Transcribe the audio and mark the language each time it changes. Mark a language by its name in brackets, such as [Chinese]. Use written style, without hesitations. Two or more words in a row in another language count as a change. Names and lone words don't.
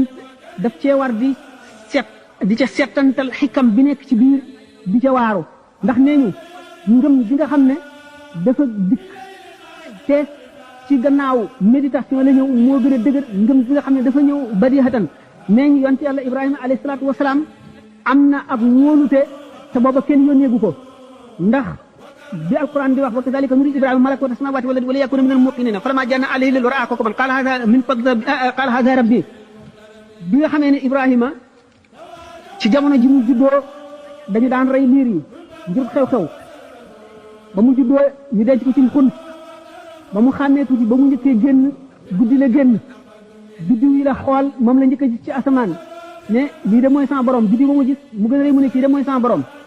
[Wolof] daf cee war di di ca settantal xikam bi nekk ci biir di ca waaru ndax nee ñu ngëm gi nga xam ne dafa dikk te ci gannaaw méditation la ñëw moo gën a dëgër ngëm gi nga xam ne dafa ñëw badihatan nee ñu yonte yàlla Ibrahima [Arabic] عليه الصلاة والسلام [Wolof] am na ak wóolute te booba kenn yónneegu ko ndax bi alquran di wax wa [Arabic] كذلك نري إبراهيم ملكوت السماوات وليكون من الموقنين فلما جن عليه الليل رأى كوكبا قال هذا ربي [Wolof] bi nga xamee ne Ibrahima ci jamono ji mu juddoo dañu daan rey liir yi ngir xew-xew ba mu juddoo ñu denc ko ci xun ba mu xàmmee tuuti ba mu njëkkee génn guddi la génn biddiw yi la xool moom la njëkk a gis ci asamaan ne lii de mooy sama borom biddiw ba mu gis mu gën a rëy mu ne kii de mooy sama borom